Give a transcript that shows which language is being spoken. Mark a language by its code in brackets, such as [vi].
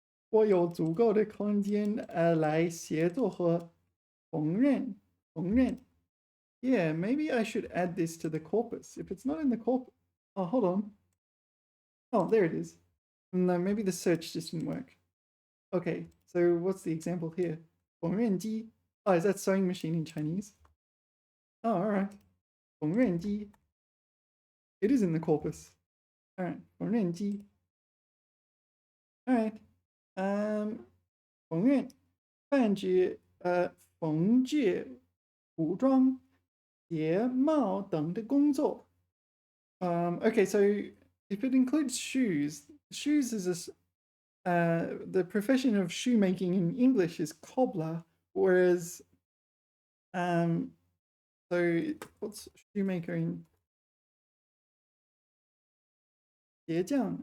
[zh] 我有足够的空间来协作和缝纫。 [en] Yeah, maybe I should add this to the corpus. If it's not in the corpus... Oh, hold on. Oh, there it is. No, maybe the search just didn't work. Okay, so what's the example here? [zh] 缝纫机. [en] Oh, is that sewing machine in Chinese? Oh, all right. 缝纫机.It is in the corpus. All right, 缝纫机. All right. [zh] 缝纫泛指缝制服装、鞋帽等的工作。 [en] Okay, so if it includes shoes, shoes is the profession of shoemaking in English is cobbler, whereas so what's shoemaker in 鞋匠?